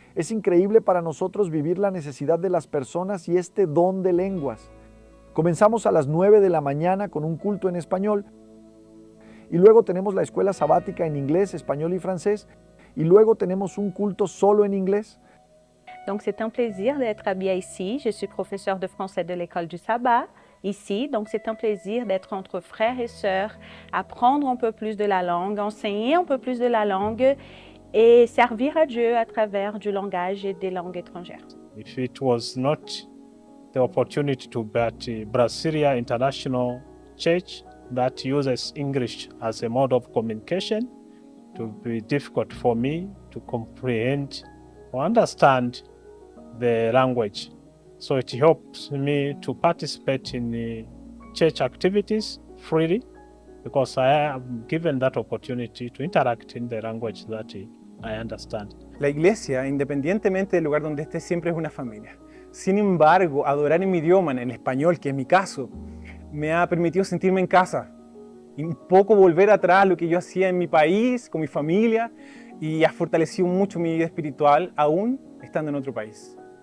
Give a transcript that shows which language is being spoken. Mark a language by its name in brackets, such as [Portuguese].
[Spanish] Es increíble para nosotros vivir la necesidad de las personas y este don de lenguas. Comenzamos a las 9 de la mañana con un culto en español y luego tenemos la escuela sabática en inglés, español y francés y luego tenemos un culto solo en inglés. [French] Donc c'est un plaisir d'être habillé ici. Je suis professeur de français de l'école du sabbat ici, donc c'est un plaisir d'être entre frères et sœurs, apprendre un peu plus de la langue, enseigner un peu plus de la langue et servir à Dieu à travers du langage et des langues étrangères. [English] If it was not the opportunity to be at Brasilia International Church that uses English as a mode of communication, it would be difficult for me to comprehend or understand the language. So it helps me to participate in the church activities freely because I am given that opportunity to interact in the language that I understand. [Spanish] La iglesia, independientemente del lugar donde esté, siempre es una familia. Sin embargo, adorar en mi idioma, en el español, que es mi caso, me ha permitido sentirme en casa y un poco volver atrás a lo que yo hacía en mi país, con mi familia, y ha fortalecido mucho mi vida espiritual, aún estando en otro país.